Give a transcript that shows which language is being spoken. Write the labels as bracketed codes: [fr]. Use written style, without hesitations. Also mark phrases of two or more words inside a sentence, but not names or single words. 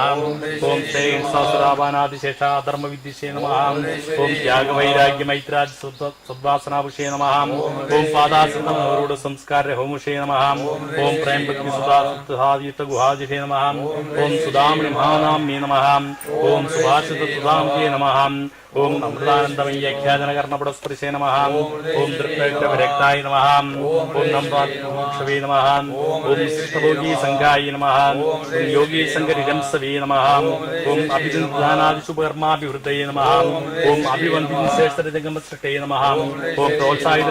[sa] ഓം സഹസ്രാപാനാദിശേഷാധർമ്മവിദ്യശേ നമഃ. ഓം ത്യാഗവൈരാഗ്യമൈത്രാജ് സദ്വാസനാഭുഷേ നമഃ. ഓം പാദാസനോരൂഢ സംസ്കാര ഹോമുഷേ നമഃ. ഓം പ്രേംഭക്തി സുധായുക്തഗുഹാദിഷേ നമഃ. ഓം സുധാമണി മഹാനാമ്യേ നമഃ. ഓം സുഭാഷിതസുധാംജേ നമഃ. ओम अमृतानंदमय्याख्याजनकर्णपुरस्पृशे नमः ओम दृक्तविरक्ताय नमः ओम नम्राक्षवे नमः ओम सिष्ठभोगी संगाय नमः ओम योगी संगरिजंसवे नमः ओम अभिजिन्दानादिशुभकर्माभिवृद्धये नमः ओम अभिवन्दितश्रेष्ठजगमसृष्टये नमः ओम प्रोत्साहित